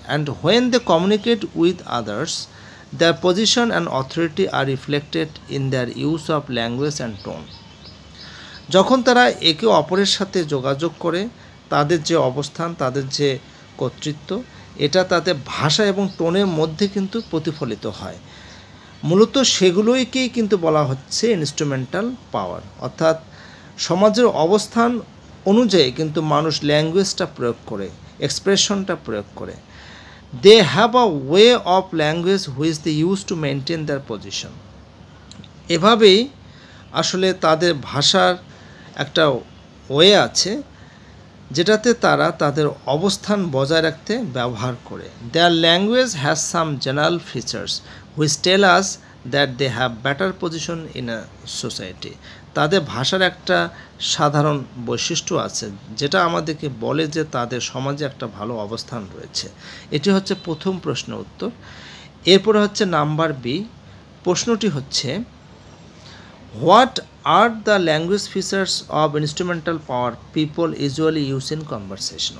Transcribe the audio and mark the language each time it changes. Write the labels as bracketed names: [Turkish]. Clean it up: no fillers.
[English] And when they communicate with others their position and authority are reflected in their use of language and tone. [Bangla] যখন তারা একে অপরের সাথে যোগাযোগ করে তাদের যে অবস্থান, তাদের যে কর্তৃত্ব, এটা তাদের ভাষা এবং টোনের মধ্যে কিন্তু প্রতিফলিত হয়। মূলত সেগুলোকেই কিন্তু বলা হচ্ছে ইনস্ট্রুমেন্টাল পাওয়ার। অর্থাৎ সমাজের অবস্থান অনুযায়ী কিন্তু মানুষ ল্যাঙ্গুয়েজটা প্রয়োগ করে, এক্সপ্রেশনটা প্রয়োগ করে। [English] They have a way of language which they use to maintain their position. [Bangla] এভাবেই আসলে তাদের ভাষার একটা ওয়ে আছে যেটাতে তারা তাদের অবস্থান বজায় রাখতে ব্যবহার করে। [English] Their language has some general features which tell us that they have better position in a society. [Bangla] তাদের ভাষার একটা সাধারণ বৈশিষ্ট্য আছে যেটা আমাদেরকে বলে যে তাদের সমাজে একটা ভালো অবস্থান রয়েছে। এটি হচ্ছে প্রথম প্রশ্নের উত্তর। এরপরে হচ্ছে নাম্বার বি। প্রশ্নটি হচ্ছে [English] What are the language features of instrumental power people usually use in conversation.